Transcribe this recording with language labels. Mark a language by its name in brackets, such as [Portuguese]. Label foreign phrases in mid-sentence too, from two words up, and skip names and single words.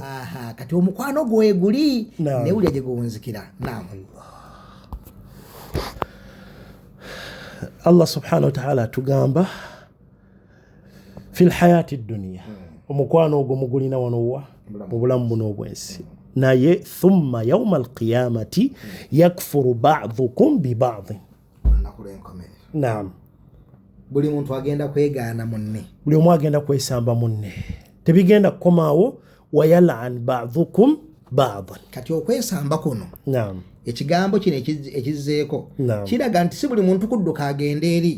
[Ganda] kati omukwano gwe guli newulira gye guwunzikira [Arabic] الله سبحانه وتعالى [Ganda] atugamba [Arabic] في الحياة الدنيا [Ganda] omukwano ogwo mugulina wanowa mu bulamu buno obwensi naye [Arabic] ثم يوم القيامة يكفر بعضكم ببعض نعم [Ganda] buli muntu agenda kwegaana munne buli omu agenda kwesamba munne tebigenda kukomaawo [Arabic] ويلعن بعضكم بعضا [Ganda] kati okwesamba kuno naam ekigambo kino ekizzeeko kiraga nti si buli muntu kudduka agenda eri